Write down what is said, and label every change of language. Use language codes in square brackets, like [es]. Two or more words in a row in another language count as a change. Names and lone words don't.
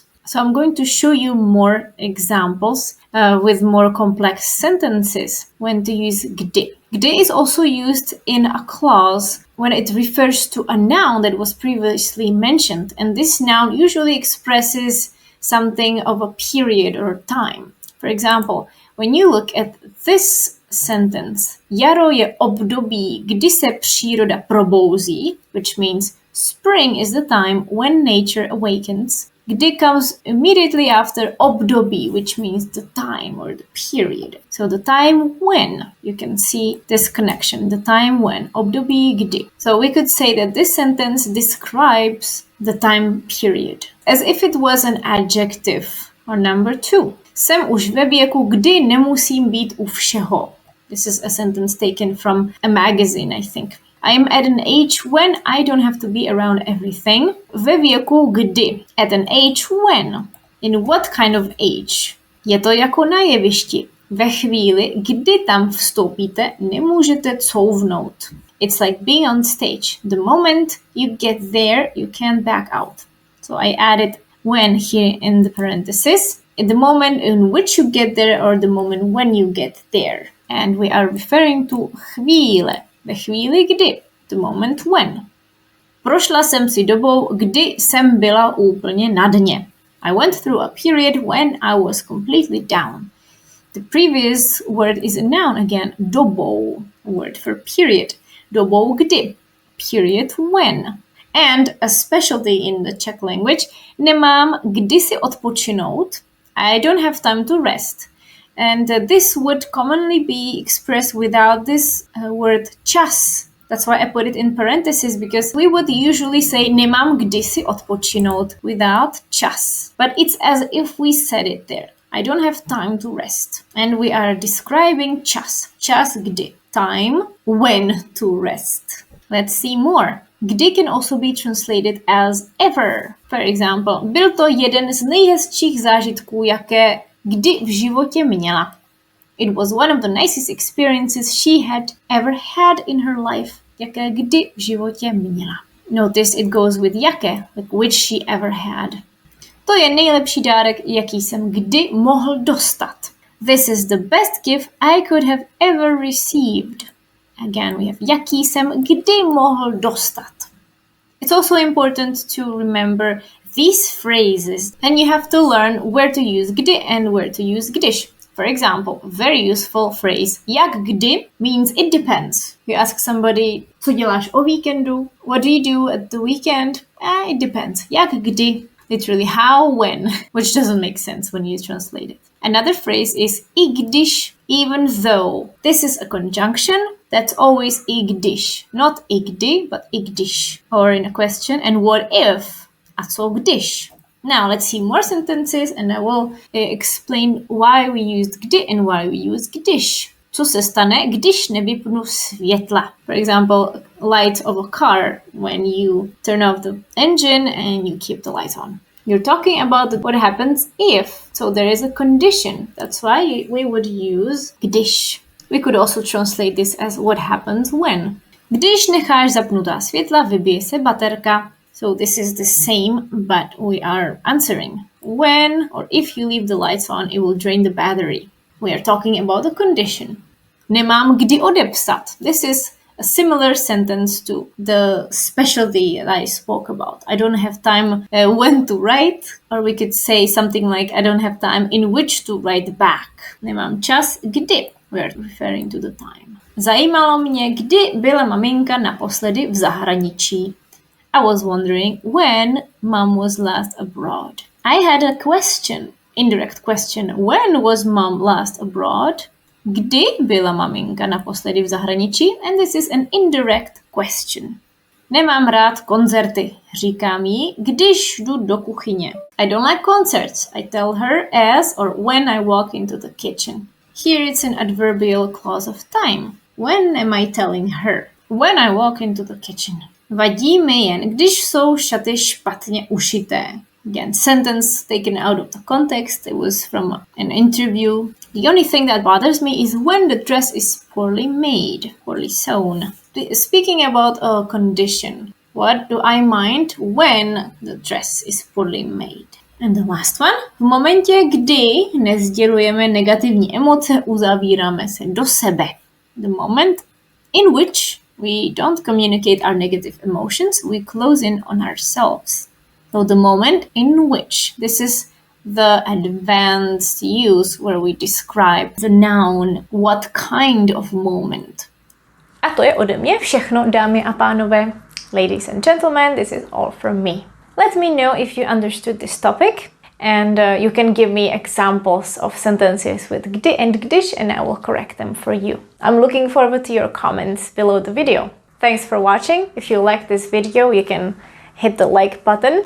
[en] So I'm going to show you more examples with more complex sentences when to use kdy. Kdy is also used in a clause when it refers to a noun that was previously mentioned, and this noun usually expresses something of a period or time. For example, when you look at this sentence, [cs] jaro je období, kdy se příroda probouzí, [en] which means spring is the time when nature awakens. Kdy comes immediately after období, which means the time or the period. So the time when, you can see this connection, the time when, [cs] období kdy. [en] So we could say that this sentence describes the time period, as if it was an adjective. Or number 2. [cs] Jsem už ve věku, kdy nemusím být u všeho. [en] This is a sentence taken from a magazine, I think. I am at an age when I don't have to be around everything. [cs] Ve věku kdy. [en] At an age when. In what kind of age? [cs] Je to jako na jevišti. Ve chvíli, kdy tam vstoupíte, nemůžete couvnout. [en] It's like being on stage. The moment you get there, you can't back out. So I added when here in the parenthesis. In the moment in which you get there or the moment when you get there. And we are referring to chvíle. [cs] Ve chvíli kdy. [en] The moment when. [cs] Prošla jsem si dobou, kdy jsem byla úplně na dně. [en] I went through a period when I was completely down. The previous word is a noun again. Dobou. A word for period. [cs] Dobou kdy. [en] Period when. And a specialty in the Czech language. [cs] Nemám kdy si odpočinout. [en] I don't have time to rest. And this would commonly be expressed without this word čas. That's why I put it in parentheses, because we would usually say [cs] nemám kdy si odpočinout [en] without čas. But it's as if we said it there. I don't have time to rest. And we are describing čas. [cs] Čas kdy. [en] Time when to rest. Let's see more. Kdy can also be translated as ever. For example, [cs] byl to jeden z nejhezčích zážitků, jaké kdy v životě měla. [en] It was one of the nicest experiences she had ever had in her life. [cs] Jaké kdy v životě měla. [en] Notice it goes with jaké, like which she ever had. [cs] To je nejlepší dárek, jaký jsem kdy mohl dostat. [en] This is the best gift I could have ever received. Again, we have [cs] jaký jsem kdy mohl dostat. [en] It's also important to remember these phrases, and you have to learn where to use kdy and where to use když. For example, very useful phrase [cs] jak kdy [en] means it depends. You ask somebody, [cs] co děláš o víkendu? [en] What do you do at the weekend? It depends. [cs] Jak kdy? [en] Literally how, when, which doesn't make sense when you translate it. Another phrase is [cs] i když, [en] even though. This is a conjunction that's always [cs] i když. [en] Not [cs] i kdy, [en] but [cs] i když. [en] Or in a question, and what if? [cs] A co když? [en] Now let's see more sentences and I will explain why we used kdy and why we use když. [cs] Co se stane, když nevypnu světla? [en] For example, light of a car when you turn off the engine and you keep the lights on. You're talking about what happens if. So there is a condition. That's why we would use když. We could also translate this as what happens when. [cs] Když necháš zapnutá světla, vybije se baterka. [en] So this is the same, but we are answering. When or if you leave the lights on, it will drain the battery. We are talking about a condition. [cs] Nemám kdy odepsat. [en] This is a similar sentence to the specialty that I spoke about. I don't have time when to write, or we could say something like I don't have time in which to write back. [cs] Nemám čas kdy. [en] We are referring to the time. [cs] Zajímalo mě, kdy byla maminka naposledy v zahraničí. [en] I was wondering when mom was last abroad. I had a question, indirect question. When was mom last abroad? [cs] Kdy byla maminka naposledy v zahraničí? [en] And this is an indirect question. [cs] Nemám rád koncerty, říkám jí, když jdu do kuchyně. [en] I don't like concerts, I tell her as or when I walk into the kitchen. Here it's an adverbial clause of time. When am I telling her? When I walk into the kitchen. Vadí mi jen, když jsou šaty špatně ušité. Again, sentence taken out of the context. It was from an interview. The only thing that bothers me is when the dress is poorly made, poorly sewn. Speaking about a condition, what do I mind when the dress is poorly made? And the last one. [cs] V momentě, kdy nesdělujeme negativní emoce, uzavíráme se do sebe. [en] The moment in which we don't communicate our negative emotions, we close in on ourselves. So the moment in which, this is the advanced use where we describe the noun, what kind of moment. [cs] A to je ode mě všechno, dámy a pánové. [en] Ladies and gentlemen, this is all from me. Let me know if you understood this topic, and you can give me examples of sentences with kdy and když, and I will correct them for you. I'm looking forward to your comments below the video. Thanks for watching. If you like this video, you can hit the like button.